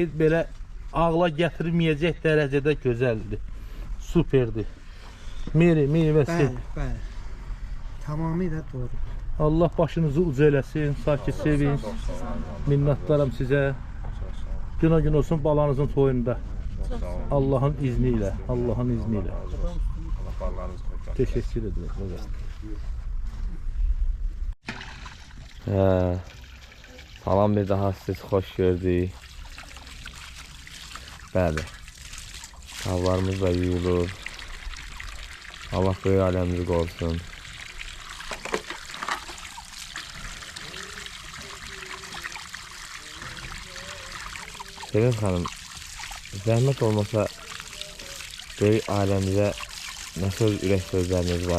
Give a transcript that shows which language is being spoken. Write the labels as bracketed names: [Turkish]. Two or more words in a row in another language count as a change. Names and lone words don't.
[Azerbaijani] Belə ağla gətirməyəcək dərəcədə gözəldir. Superdir. Meyvəsi. Bəli. Tamamilə doğru. Allah başınızı uca eləsin, sakit sevinç. Minnətdaram sizə. Gün olsun balanızın toyunda. [Turkish] Allah'ın izniyle. Allah'ın izniyle. Teşekkür ederim. [Azerbaijani] Falan bir daha siz hoş gördük. Bəli. Tavlarımız da yuyulur. Allah böyük aləmizi qorusun. Sevin xanım, zəhmət olmasa böyük ailəmizə nə söz, ürək sözləriniz var?